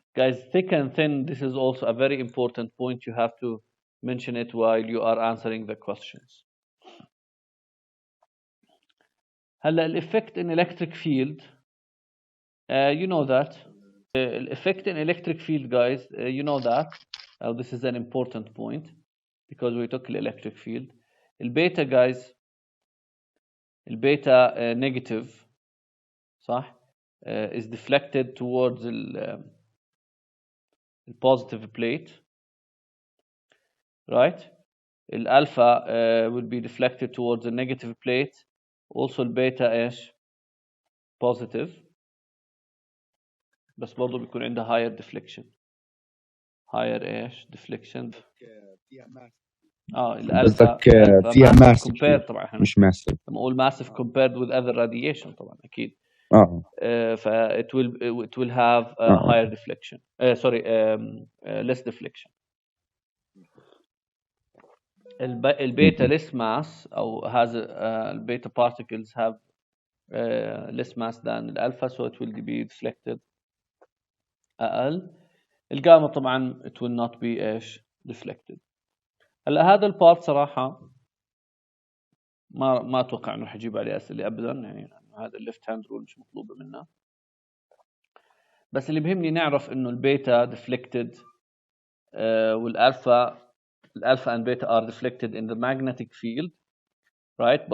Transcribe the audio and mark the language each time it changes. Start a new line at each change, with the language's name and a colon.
English: Guys, thick and thin, this is also a very important point. You have to mention it while you are answering the questions. هلا الeffect in electric field, you know that. Effect in electric field, guys, you know that. This is an important point because we took the electric field. البيتا guys, البيتا negative, صح? Is deflected towards the positive plate, right? Alpha will be deflected towards the negative plate.
Arabic: Also البيتا ايش؟ positive، بس برضه بيكون عندها
English: higher deflection. higher ايش؟ deflection.
Arabic: الالفا فيها ماسف compared طبعا احنا مش ماسف.
English: لما اقول massive compared with other radiation طبعا اكيد. ف it will have higher deflection. Less deflection. البيتا less mass او has البيتا particles have less mass than الالفا, so it will be deflected اقل. الجاما طبعا it will not be ايش deflected.
Arabic: هلا هذا البارت صراحه ما اتوقع انه حجيب عليه اسئله ابدا، يعني هذا الليفت هاند رول مش مطلوبه منا، بس اللي بهمني نعرف انه البيتا deflected والالفا
English: and beta are deflected in the magnetic field, right?